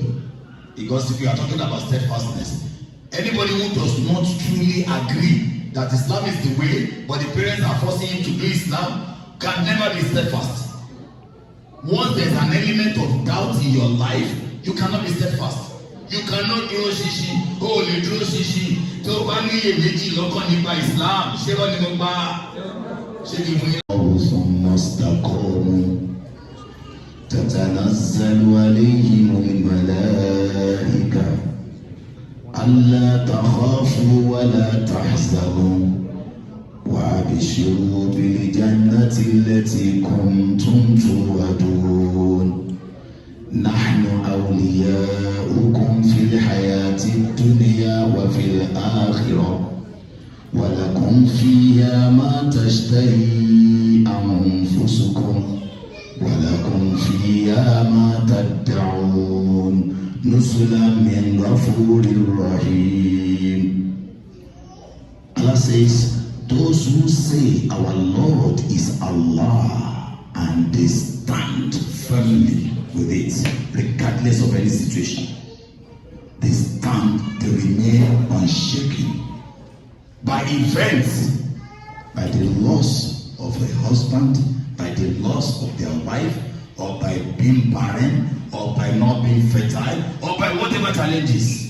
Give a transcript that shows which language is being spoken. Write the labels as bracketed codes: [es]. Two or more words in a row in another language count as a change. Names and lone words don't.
[en] Because if you are talking about steadfastness, anybody who does not truly agree that Islam is the way, but the parents are forcing him to do Islam, can never be steadfast. Once there's an element of doubt in your life, you cannot be steadfast. You cannot [yo] dúró ṣinṣin, o lè dúró ṣinṣin tó bá ní iyèméjì lọ́kàn nípa Islam. Ṣé wọ́n ní mo gbá? Ṣé kí n fún yín? [ar] تتنزل عليهم الملائكة ألا تخافوا ولا تحزنوا وأبشروا بالجنة التي كنتم توعدون نحن أولياؤكم في الحياة الدنيا وفي الآخرة ولكم فيها ما تشتهي أنفسكم ولكم فيها ما تدعون نزلا من غفور رحيم. [en] Allah says, those who say our Lord is Allah and they stand firmly with it regardless of any situation, they stand, they remain unshaken by events, by the loss of a husband, by the loss of their wife, or by being barren, or by not being fertile, or by whatever challenges.